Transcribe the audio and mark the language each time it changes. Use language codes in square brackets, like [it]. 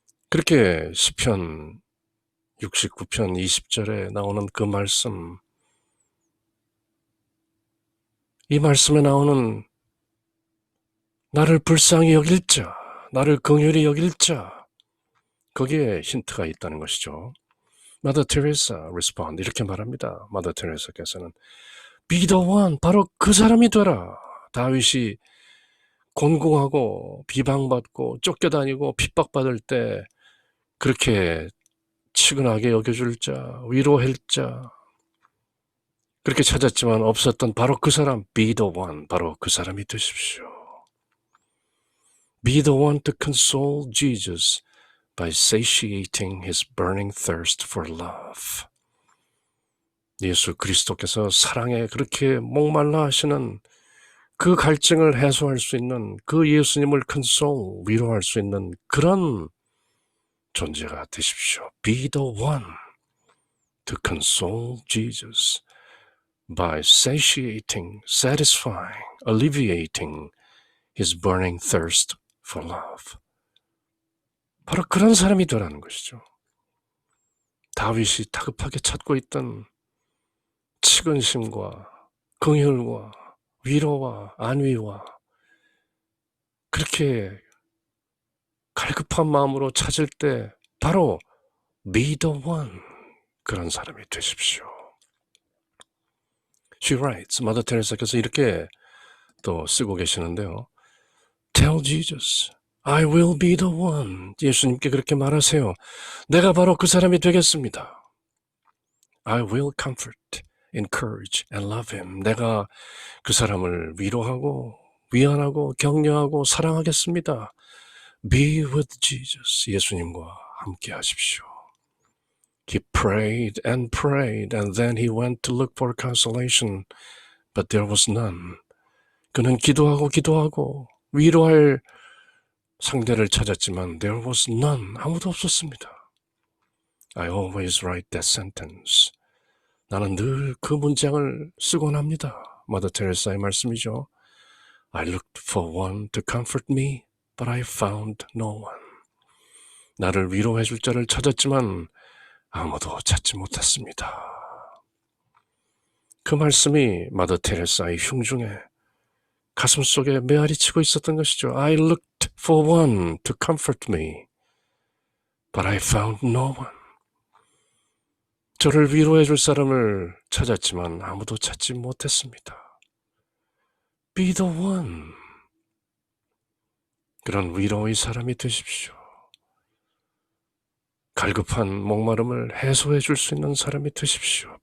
[ko] 그렇게 시편 69편 20절에 나오는 그 말씀, 이 말씀에 나오는 나를 불쌍히 여길 자, 나를 긍휼히 여길 자, 거기에 힌트가 있다는 것이죠. [en] Mother Teresa respond, [ko] 이렇게 말합니다. Mother Teresa께서는 [en] Be the one, [ko] 바로 그 사람이 되라. 다윗이 곤궁하고 비방받고 쫓겨다니고 핍박받을 때 그렇게 치근하게 여겨줄 자, 위로할 자, 그렇게 찾았지만 없었던 바로 그 사람, [en] be the one, [ko] 바로 그 사람이 되십시오. [en] Be the one to console Jesus by satiating his burning thirst for love. [ko] 예수 그리스도께서 사랑에 그렇게 목말라 하시는 그 갈증을 해소할 수 있는 그 예수님을 console, 위로할 수 있는 그런 존재가 되십시오. [en] Be the one to console Jesus by satiating, satisfying, alleviating his burning thirst for love. [ko] 바로 그런 사람이 되라는 것이죠. 다윗이 다급하게 찾고 있던 측은심과 긍휼과 위로와 안위와 그렇게 갈급한 마음으로 찾을 때 바로 [en] be the one, [ko] 그런 사람이 되십시오. [en] She writes, [ko] 마더 테레사께서 이렇게 또 쓰고 계시는데요. [en] Tell Jesus, I will be the one. [ko] 예수님께 그렇게 말하세요. 내가 바로 그 사람이 되겠습니다. [en] I will comfort, encourage, and love him. [ko] 내가 그 사람을 위로하고 위안하고 격려하고 사랑하겠습니다. [en] Be with Jesus. [ko] 예수님과 함께 하십시오. [en] He prayed, and then he went to look for consolation, but there was none. [ko] 그는 기도하고 위로할 상대를 찾았지만 [en] there was none. [ko] 아무도 없었습니다. [en] I always write that sentence. [ko] 나는 늘 그 문장을 쓰곤 합니다. 마더 테레사의 말씀이죠. [en] I looked for one to comfort me, but I found no one. [ko] 나를 위로해 줄 자를 찾았지만 아무도 찾지 못했습니다. 그 말씀이 마더 테레사의 흉중에 가슴속에 메아리치고 있었던 것이죠. [en] I looked for one to comfort me, but I found no one. [ko] 저를 위로해 줄 사람을 찾았지만 아무도 찾지 못했습니다. [en] Be the one. [ko] 그런 위로의 사람이 되십시오. 갈급한 목마름을 해소해 줄 수 있는 사람이 되십시오.